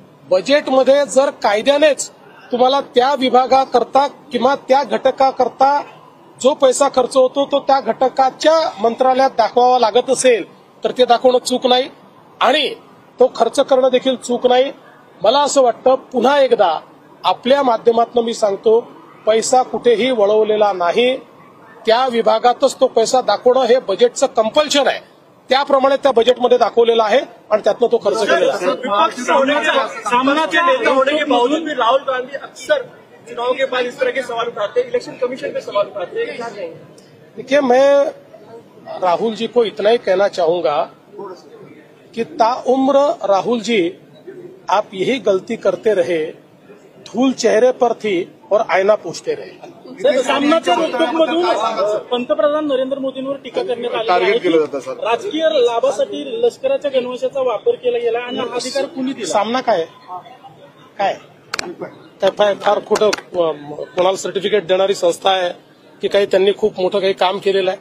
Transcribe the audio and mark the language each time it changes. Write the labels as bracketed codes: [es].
[mr] बजेटमध्ये जर कायद्यानेच तुम्हाला त्या विभागाकरता किंवा त्या घटकाकरता जो पैसा खर्च होतो तो त्या घटकाच्या मंत्रालयात दाखवावा लागत असेल तर ते दाखवणं चूक नाही आणि तो खर्च करणं देखील चूक नाही। मला असं वाटतं पुन्हा एकदा आपल्या माध्यमातून मी सांगतो, पैसा कुठेही वळवलेला नाही। त्या विभागातच तो पैसा दाखवणं हे बजेटचं कंपल्शन आहे। त्याप्रमाणे त्या बजेटमध्ये दाखवलेलं आहे आणि त्यातनं तो खर्च केलेला आहे। [hi] राहुल गांधी अक्सर चुनाव के बाद इस तरह के सवाल उठाते हैं, इलेक्शन कमीशन पे सवाल उठाते हैं, क्या कहेंगे? देखिए, मैं राहुल जी को इतना ही कहना चाहूंगा कि ताउम्र राहुल जी आप यही गलती करते रहे, धूल चेहरे पर थी और आईना पूछते रहे। [mr] सामनाच्या रोकटोकमधून पंतप्रधान नरेंद्र मोदींवर टीका करण्यात आली आहे। राजकीय लाभासाठी लष्कराच्या गणवेशाचा वापर केला गेला आणि हा अधिकार कुणी दिला? सामना काय काय फार खोटं कोणाला सर्टिफिकेट देणारी संस्था आहे की काही त्यांनी खूप मोठं काही काम केलेलं आहे?